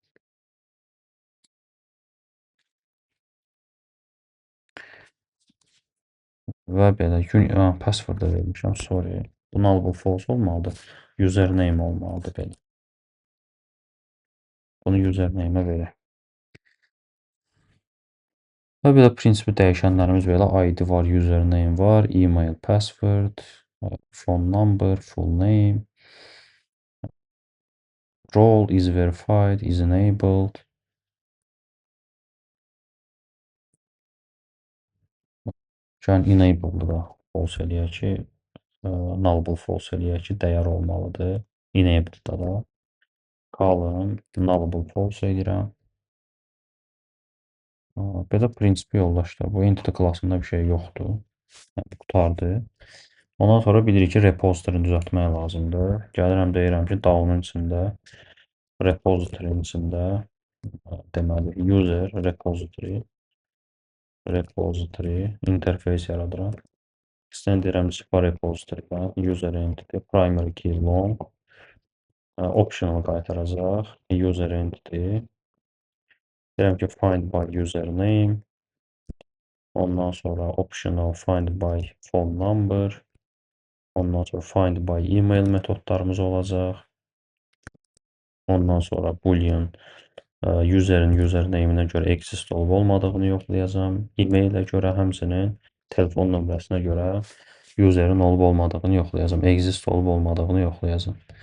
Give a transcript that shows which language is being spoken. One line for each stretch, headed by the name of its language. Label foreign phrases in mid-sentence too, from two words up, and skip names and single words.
Azerbaijani: Və belə password da vermişəm, sorry. Bu
English: nullable false
Azerbaijani: olmalıdır. Username olmalıdır belə. Bunu username-ə verək. Və belə prinsipi dəyişənlərimiz belə ID var, username var,
English: email, password, phone number, full name, role is verified, is enabled.
Azerbaijani: Yəni enabled'ı da false eləyək ki,
English: nullable false
Azerbaijani: eləyək ki, dəyər olmalıdır. Enabled'da da
English: column nullable false
Azerbaijani: eləyirəm. Belə prinsipi yoldaşlar. Bu entity klassında bir şey yoxdur. Yəni, qutardı. Ondan sonra bilirik ki, repository düzəltmək lazımdır. Gəlirəm, deyirəm ki, down-un içində, repository-in içində, deməli,
English: user repository interface
Azerbaijani: yaradıram. İstəyən deyirəm,
English: spar repository-
Azerbaijani: dan,
English: user entity, primary key long, optional qaytaracaq, user entity,
Azerbaijani: deyirəm ki,
English: find by username,
Azerbaijani: ondan sonra
English: optional find by phone number,
Azerbaijani: ondan sonra
English: find by email
Azerbaijani: metodlarımız olacaq. Ondan sonra boolean userin username-inə görə exist olub olmadığını yoxlayacağam. E-mail-ə görə həmçinin telefon nömrəsinə görə userin olub olmadığını yoxlayacağam. Exist olub olmadığını yoxlayacağam.